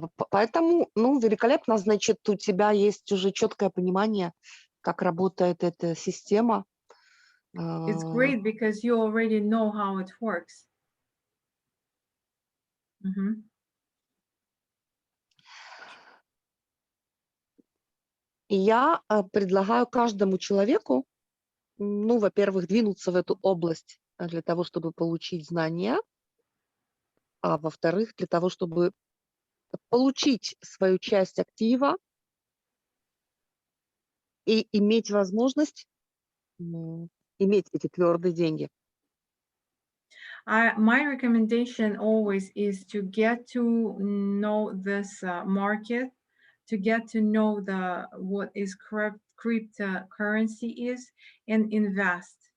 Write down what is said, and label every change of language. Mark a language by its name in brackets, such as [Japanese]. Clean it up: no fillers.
[Russian] Поэтому, великолепно, значит, у тебя есть уже четкое понимание, как работает эта система. [English] It's great because you already know how it works. [Russian] И я предлагаю каждому человеку, во-первых, двинуться в эту область для того, чтобы получить знания, а во-вторых, для того, чтобы получить свою часть актива и иметь возможность иметь эти твердые деньги. [English] My recommendation always is to get to know this market, to get to know what is cryptocurrency is, and invest.